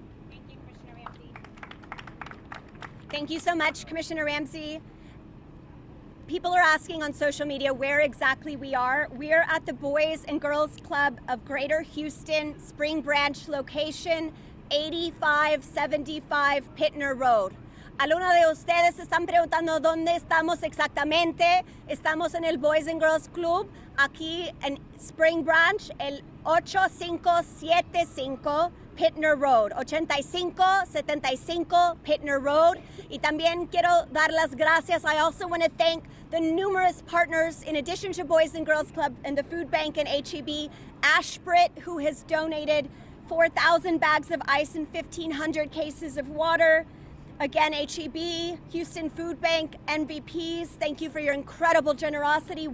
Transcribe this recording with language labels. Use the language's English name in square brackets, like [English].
[English] Thank you, Commissioner Ramsey. Thank you so much, Commissioner Ramsey. People are asking on social media where exactly we are. We're at the Boys and Girls Club of Greater Houston, Spring Branch location, 8575 Pittner Road. [Spanish] Algunos de ustedes se están preguntando dónde estamos exactamente. Estamos en el Boys and Girls Club, aquí en Spring Branch, el 8575 Pittner Road, 8575 Pittner Road. Y también quiero dar las gracias. [English] I also want to thank the numerous partners, in addition to Boys and Girls Club and the Food Bank and HEB, Ashbrit, who has donated 4,000 bags of ice and 1,500 cases of water. Again, HEB, Houston Food Bank, MVPs, thank you for your incredible generosity.